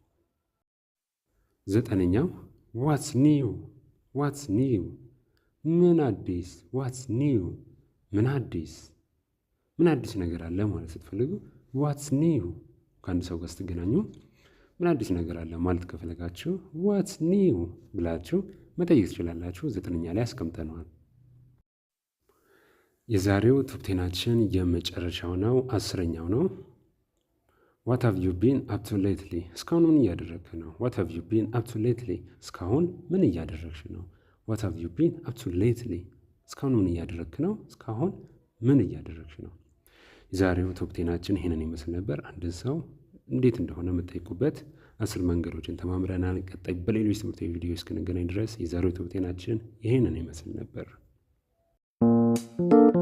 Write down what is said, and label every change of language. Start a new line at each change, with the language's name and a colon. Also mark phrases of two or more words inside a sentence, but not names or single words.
Amharic: ዘጠነኛው
English: what's new
Amharic: ምን አዲስ።
English: what's new
Amharic: ምን አዲስ ነገር አለ ማለት ስትፈልጉ
English: what's new
Amharic: ከአንድ ሰው ጋር ስትገናኙ ምን አዲስ ነገር አለ ማለት ከፈለጋችሁ
English: what's new
Amharic: ብላችሁ መጠየቅ ትችላላችሁ። ዘጠነኛ ላይ አስቀምጠነዋል። የዛሬው
English: top ten
Amharic: የመጨረሻው ነው። 10ኛው ነው።
English: what have you been up to lately
Amharic: እስካሁን ምን እያደረግክ ነው።
English: what have you been up to lately
Amharic: እስካሁን ምን እያደረግሽ ነው።
English: what have you been up to lately
Amharic: እስካሁን ምን እያደረግክ ነው። እስካሁን ምን እያደረግሽ ነው። የዛሬው
English: top ten
Amharic: ይሄንን ይመስል ነበር። አንድ ሰው እንዴት እንደሆነ የምጠይቁበት 10 መንገዶችን ተማምረናል። ቀጣይ በሌሎች ትምህርታዊ ቪዲዮ እስክንገናኝ ድረስ የዛሬው
English: top ten
Amharic: ይሄንን ይመስል ነበር።